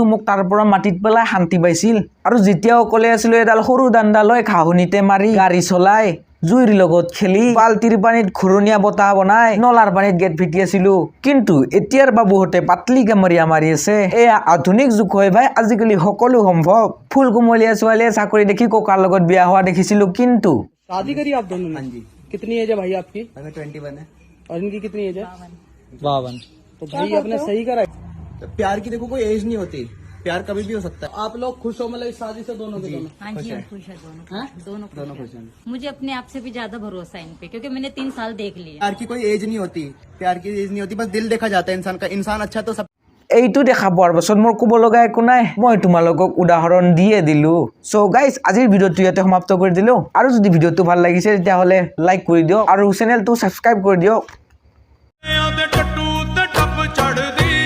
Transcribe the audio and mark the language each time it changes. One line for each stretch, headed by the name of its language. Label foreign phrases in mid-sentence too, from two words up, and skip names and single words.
Assamese: মোক তাৰ পৰা মাটিত পেলাই শান্তি পাইছিল আৰু যেতিয়া অকলে আছিলো এডাল সৰু দাণ্ডা লৈ ঘাঁহনিতে মাৰি গাড়ী চলাই জুইৰ লগত খেলি বাল্টিৰ পানীত ঘূৰণীয়া বতাহ বনাই নলাৰ পানীত গেট ফিটি আছিলো কিন্তু এতিয়াৰ বাবুহঁতে পাতলি কামৰিয়া মাৰি আছে এয়া আধুনিক যুগ হয় ভাই আজিকালি সকলো সম্ভৱ ফুল কুমলীয়া ছোৱালীয়ে চাকৰি দেখি ককাৰ লগত বিয়া হোৱা দেখিছিলো কিন্তু
Hindi: शादी करी आप दोनों ने? जी। कितनी एज है भाई आपकी? अगर 21 है और इनकी कितनी एज है? 52 तो भाई आपने सही करा है। तो प्यार की देखो कोई एज नहीं होती प्यार कभी भी हो सकता है आप लोग खुश हो मतलब इस शादी से दोनों के दोनों? हाँ जी हम खुश है दोनों हैं? दोनों खुश हैं। मुझे अपने आप से भी ज्यादा भरोसा है इन पे क्योंकि मैंने 3 साल देख लिए प्यार की कोई एज नहीं होती प्यार की एज नहीं होती बस दिल देखा जाता है इंसान का इंसान अच्छा तो सब
Assamese: এইটো দেখা পোৱাৰ পাছত মোৰ ক'ব লগা একো নাই মই তোমালোকক উদাহৰণ দিয়ে দিলো
English: so guys
Assamese: আজিৰ ভিডিঅ'টো ইয়াতে সমাপ্ত কৰি দিলো আৰু যদি ভিডিঅ'টো ভাল লাগিছে তেতিয়াহ'লে লাইক কৰি দিয়ক আৰু চেনেলটো সাবস্ক্ৰাইব কৰি দিয়ক